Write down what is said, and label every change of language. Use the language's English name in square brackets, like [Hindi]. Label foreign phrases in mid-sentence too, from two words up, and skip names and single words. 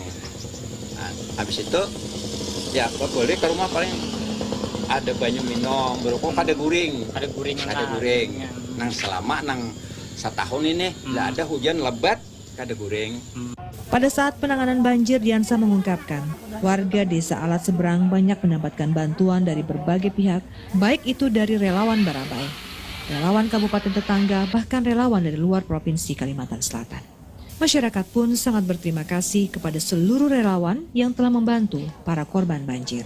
[Banjar] Nah, habis itu ya boleh ke rumah, paling ada banyu minum, berokok, ada guring. Nang selama nang 1 tahun ini tidak ada hujan lebat, ada guring. [Indonesian] Pada saat penanganan banjir, Diansa mengungkapkan, warga Desa Alat Seberang banyak mendapatkan bantuan dari berbagai pihak, baik itu dari relawan Barabai, relawan kabupaten tetangga, bahkan relawan dari luar Provinsi Kalimantan Selatan. Masyarakat pun sangat berterima kasih kepada seluruh relawan yang telah membantu para korban banjir.